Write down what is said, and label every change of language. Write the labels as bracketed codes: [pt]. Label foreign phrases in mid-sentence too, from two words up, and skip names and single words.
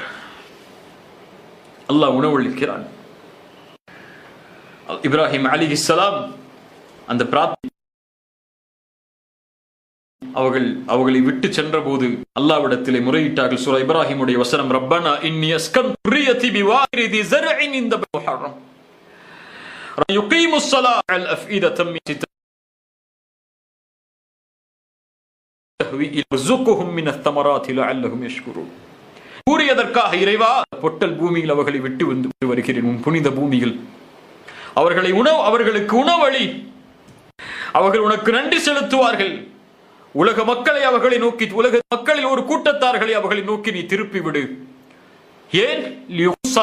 [ta] அல்லாஹ் உணவளிக்கிறான். இப்ராஹிம் அலைஹிஸ்ஸலாம் அந்த பிரார்த்தனை அவர்களை விட்டு சென்ற போது அல்லாஹ்விடத்திலே முறையிட்டார்கள். சூரா இப்ராஹிமுடைய வசனம், [ar] ربنا إني أسكنت ذُرِّيَّتِي بِوَادٍ ذِي زَرْعٍ عِندَ بَيْتِكَ الْمُحَرَّمِ يُقِيمُوا الصَّلَاةَ عَلَى أَفْئِدَةٍ تَهْوِي إِلَيْهِمْ وَارْزُقْهُم مِّنَ الثَّمَرَاتِ لَعَلَّهُمْ يَشْكُرُونَ. [ta] கூறியதற்காக இறைவா, பொட்டல் பூமியில் அவர்களை விட்டு வந்து வருகிறேன், உன் புனித பூமியில் அவர்களுக்கு உணவளி, அவர்கள் உனக்கு நன்றி செலுத்துவார்கள். உலக மக்களை அவர்களை நோக்கி, உலக மக்களில் ஒரு கூட்டத்தார்களை அவர்களை நோக்கி நீ திருப்பி விடு.